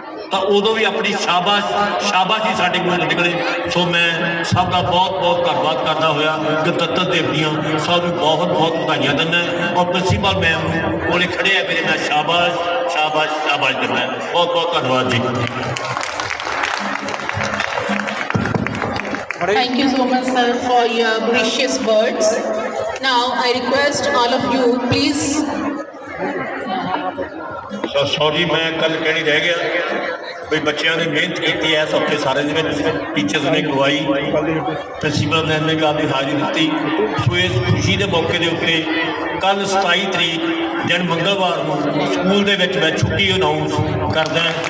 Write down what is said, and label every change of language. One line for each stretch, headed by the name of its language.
Punjabi: ਤਾਂ ਉਦੋਂ ਵੀ ਆਪਣੀ ਸ਼ਾਬਾਸ਼ ਹੀ ਸਾਡੇ ਕੋਲ ਨਿਕਲੇ ਸੋ ਮੈਂ ਸਭ ਦਾ ਬਹੁਤ ਬਹੁਤ ਧੰਨਵਾਦ ਕਰਦਾ ਹੋਇਆ ਗਣਤੰਤਰ ਦਿਵਸ ਦੀਆਂ ਸਭ ਨੂੰ ਬਹੁਤ ਬਹੁਤ ਵਧਾਈਆਂ ਦਿੰਦਾ ਔਰ ਪ੍ਰਿੰਸੀਪਲ ਮੈਮ ਨੂੰ ਕੋਲੇ ਖੜੇ ਆ ਮੇਰੇ ਨਾਲ ਸ਼ਾਬਾਸ਼ ਸ਼ਾਬਾਸ਼ ਸ਼ਾਬਾਸ਼ ਦਿੰਦਾ ਬਹੁਤ ਬਹੁਤ ਧੰਨਵਾਦ ਜੀ.
English: Thank you so much sir for your precious words. Now I request all of you please.
Punjabi: Sorry ਮੈਂ ਕੱਲ ਕਹਿਣੀ ਰਹਿ ਗਿਆ ਵੀ ਬੱਚਿਆਂ ਨੇ ਮਿਹਨਤ ਕੀਤੀ ਹੈ ਇਸ ਹਫ਼ਤੇ ਸਾਰੇ ਦੇ ਵਿੱਚ ਟੀਚਰਸ ਨੇ ਗਵਾਈ ਪ੍ਰਿੰਸੀਪਲ ਨੇ ਆਪਣੀ ਹਾਜ਼ਰੀ ਦਿੱਤੀ ਸੋ ਇਸ ਖੁਸ਼ੀ ਦੇ ਮੌਕੇ ਦੇ ਉੱਤੇ ਕੱਲ 27 ਤਰੀਕ ਦਿਨ ਮੰਗਲਵਾਰ ਨੂੰ ਸਕੂਲ ਦੇ ਵਿੱਚ ਮੈਂ ਛੁੱਟੀ ਅਨਾਉਂਸ ਕਰਦਾ।